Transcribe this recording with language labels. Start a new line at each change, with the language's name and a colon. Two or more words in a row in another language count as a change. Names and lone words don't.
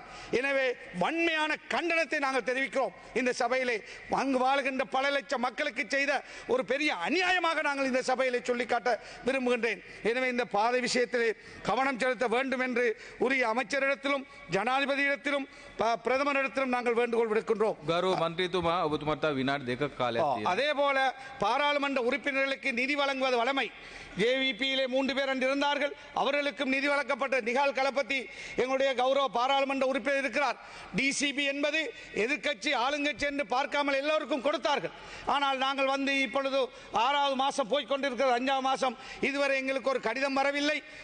Tamil: எனவே வன்மையான கண்டனத்தை நாங்கள் தெரிவிக்கிறோம். இந்த சபையிலே அங்கு வாழ்கின்ற பல லட்சம் மக்களுக்கு செய்த ஒரு பெரிய அநியாயமாக நாங்கள் இந்த சபையிலே சொல்லிக்காட்ட விரும்புகின்றேன். எனவே இந்த பாதை விஷயத்திலே கவனம் செலுத்த வேண்டும் என்று உரிய அமைச்சரிடத்திலும் ஜனாதிபதியிடத்திலும் பிரதமரிடத்திலும் நாங்கள் வேண்டுகோள் விடுக்கின்றோம்.
Sinhala: கௌரவ மந்திரிතුமா ඔබතුමාට විනාඩි 2ක කාලයක් තියෙනවා.
Tamil: அதே போல பாராளுமன்ற உறுப்பினர்களுக்கு நிதி வழங்குவது வழமை. ஜேவிபியிலே 3 பேர் இருந்தார்கள், அவர்களுக்கும் நிதி வழங்கப்பட்ட நிகால் களபதி எங்களுடைய கௌரவ பாராளுமன்ற உறுப்பினர் இருக்கிறார். டிசிபி என்பது எதிர்க்கட்சி ஆளுங்கட்சி என்று பார்க்காமல் எல்லோருக்கும் கொடுத்தார்கள். ஆனால் நாங்கள் வந்து இப்பொழுது 6வது மாதம் போய்கொண்டிருக்கிறது, 5வது மாதம் இதுவரை எங்களுக்கு ஒரு கடிதம் வரவில்லை.